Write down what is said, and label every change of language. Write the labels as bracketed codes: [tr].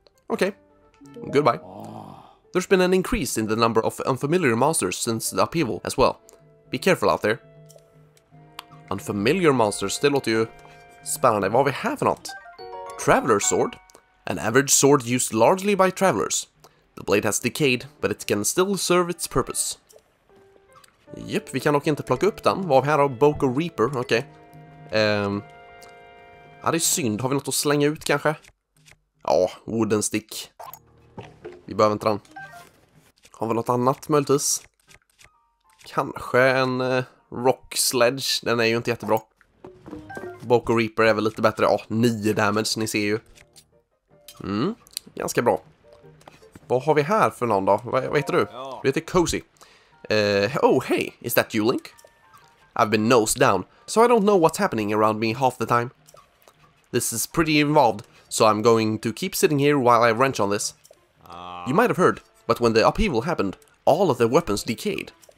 [en] Okay, goodbye. There's been an increase in the number of unfamiliar monsters since the upheaval as well. Be careful out there. Unfamiliar monsters, [sv] det låter ju spännande. Vad har vi här för något? Traveler sword. [en] An average sword used largely by travelers. The blade has decayed, but it can still serve its purpose. [sv] Japp, vi kan dock inte plocka upp den. Vad har vi här då? Boke och Reaper, okej. Ja, det är synd. Har vi något att slänga ut kanske? Ja, wooden stick. Vi behöver inte den. Har vi något annat möjligtvis? Kanske en rock sledge. Den är ju inte jättebra. Boke och Reaper är väl lite bättre. Ja, 9 damage, ni ser ju. Ganska bra. Vad har vi här för någon då? Vad heter du? Du heter Cozy. [en] Oh, hey, is that you, Link? I've been nosed down, so I don't know what's happening around me half the time. This is pretty involved, so I'm going to keep sitting here while I wrench on this. You might have heard, but when the upheaval happened, all of the weapons decayed.